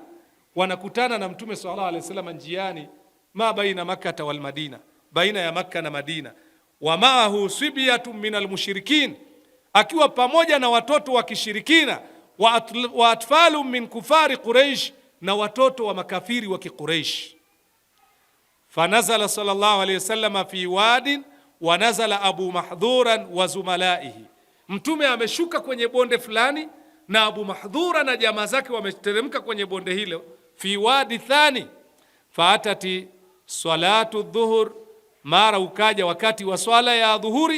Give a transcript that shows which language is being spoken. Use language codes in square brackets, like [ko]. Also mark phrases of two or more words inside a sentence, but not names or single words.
[sw] Wanakutana na Mtume [ar] صلى الله عليه وسلم [sw] njiani, [ar] ما بين مكة والمدينة, [sw] baina ya Makkah na Madina. [ar] ومعه صبية من المشركين, [sw] akiwa pamoja na watoto wa kishirikina. [ar] وأطفال من كفار قريش, [sw] na watoto wa makafiri wa Quraish. [ar] فنزل صلى الله عليه وسلم في واد ونزل أبو محذورة وزملائه, [sw] Mtume ameshuka kwenye bonde fulani na Abu Mahdhura na jamaa zake wameteremka kwenye bonde hilo. [ar] في واد ثان فأتت صلاة الظهر, [sw] mara ukaja wakati wa swala ya dhuhuri.